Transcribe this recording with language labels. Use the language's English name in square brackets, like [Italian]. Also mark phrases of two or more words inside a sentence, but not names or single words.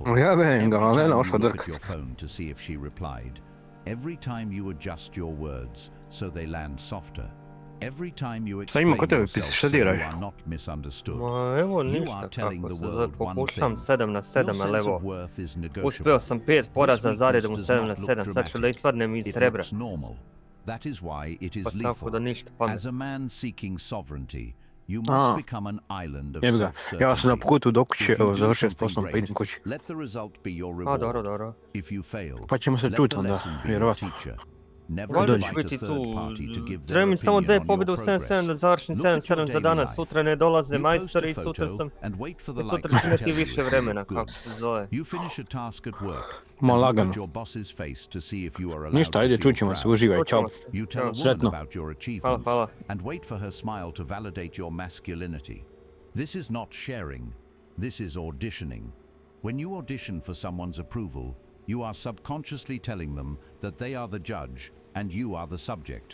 [English] Every time you look at your phone to see if she replied. Every time you adjust your words so they land softer. Every time you explain yourself so you are not misunderstood. You are telling the world one thing. Your sense of worth is negotiable. [Serbian] Uspeo sam 5 poraza za redom u [English] This [Serbian] 7 na [English] weakness does [Serbian] 7, [English] not [Serbian] sad ću da [English] look [Serbian] ispadnem iz [English] It [Serbian] srebra. [English] looks normal. That is why it is [Serbian] Pa tako [English] lethal. [Serbian] da ništa [English] As [Serbian] pametno. [English] a man seeking sovereignty, you must become an island of [Serbian] Jebi ga, ja sam na [English] self-certainty. [Serbian] putu dok [English] If [Serbian] će, [English] you do [Serbian] završio s [English] something [Serbian] poslom, pa [English] great, [Serbian] idem kući. [English] let the result be your [Serbian] A, dobro, [English] reward. [Serbian] dobro. [English] If you fail, [Serbian] Pa ćemo se [English] let [Serbian] čut [English] the [Serbian] onda, [English] lesson be your [Serbian] vjerovatno. [English] teacher. Never [Serbian] Valjda dođe. ću [English] invite a [Serbian] biti [English] third [Serbian] tu. [English] party to give their [Serbian] Želim samo 2 [English] opinion on [Serbian] pobjede u [English] your [Serbian] 7-7 [English] progress. [Serbian] da završim [English] Look at your [Serbian] 7-7 za [English] daily [Serbian] danas. [English] life. [Serbian] Sutra ne dolaze [English] You post a [Serbian] majstori i sutra [English] photo [Serbian] sam... [English] and wait for the [Serbian] I [English] likes [Serbian] sutra [English] to [Serbian] ću imati [English] tell you [Serbian] više [English] if you [Serbian] vremena, [English] look [Serbian] kako [English] good. [Serbian] se zove. [English] You finish a task at work [Serbian] Ma [English] and look [Serbian] lagano. [English] at your boss's face to see if you are allowed [Serbian] Ništa, [English] to [Serbian] ajde, [English] feel [Serbian] čućemo se, [English] proud. [Serbian] uživaj, čao. [English] You tell a woman [Serbian] Sretno. [English] about your achievements [Serbian] Hvala. [English] and wait for her smile to validate your masculinity. This is not sharing, this is auditioning. When you audition for someone's approval, you are subconsciously telling them that they are the judge and you are the subject.